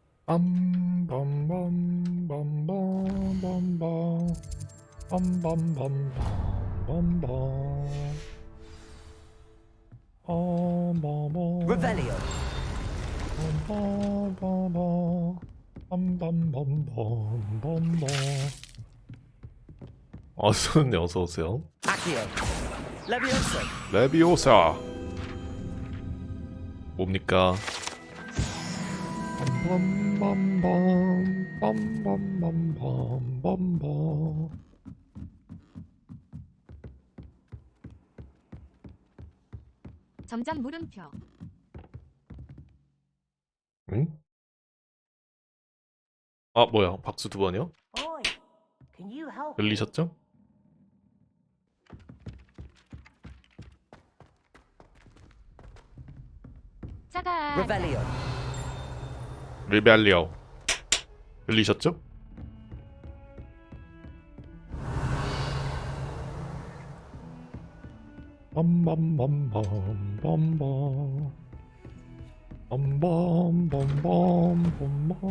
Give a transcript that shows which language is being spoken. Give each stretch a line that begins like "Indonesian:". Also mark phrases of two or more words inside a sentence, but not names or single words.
Korean: 빰빰빰빰빰빰빰 빰빰빰빰빰빰 Revelio. 빰빰빰빰빰빰빰 어서네 어서오세요. Accio. Levioso. 레비오사 뭡니까? 빰빰빰빰 빰빰빰빰빰빰 점점 물음표. 응? 아 뭐야 박수 두 번이요?
English: Oi, can you help?
Korean: 들리셨죠? 차가. Revelio. 리벨리오 들리셨죠? 빰빰빰빰빰빰 빰빰빰빰빰빰